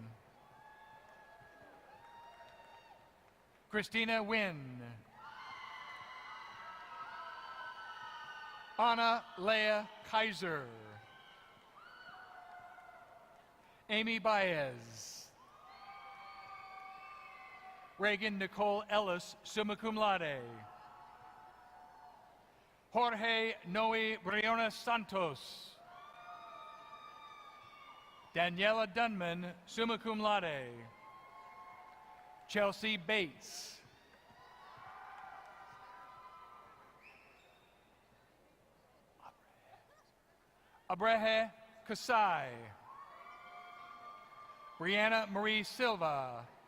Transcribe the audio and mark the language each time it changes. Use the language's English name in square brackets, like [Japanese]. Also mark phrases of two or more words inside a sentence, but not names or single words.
[English] Christina Wynn. Anna Leah Kaiser. Amy Baez. Reagan Nicole Ellis, [Latin] summa cum laude. [English] Jorge Noe Briones Santos. Daniela Dunman, [Latin] summa cum laude. [English] Chelsea Bates. Abrehe Kasai. Brianna Marie Silva.